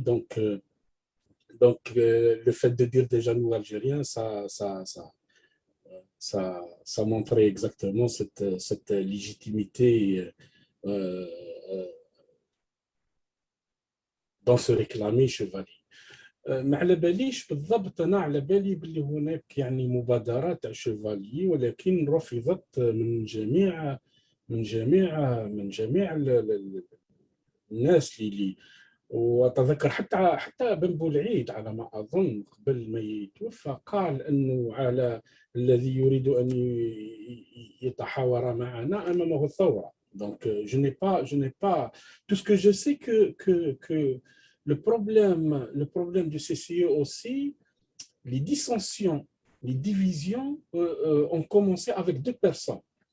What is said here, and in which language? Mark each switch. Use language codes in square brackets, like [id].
[fr] Donc, le fait de dire déjà nous Algériens, ça montrait exactement cette légitimité dans se réclamer Chevalier. [ar] ما على باليش بالضبط، أنا على بالي باللي هناك يعني مبادرات على شيفاليي، ولكن رفضت من جميع الناس اللي وأتذكر حتى بن بولعيد على ما أظن قبل ما يتوفى قال أنه على الذي يريد أن يتحاور معنا أمامه الثورة. [fr] Donc, je n'ai pas, tout ce que je sais que le problème du CCE aussi, les dissensions, les divisions ont commencé avec deux personnes.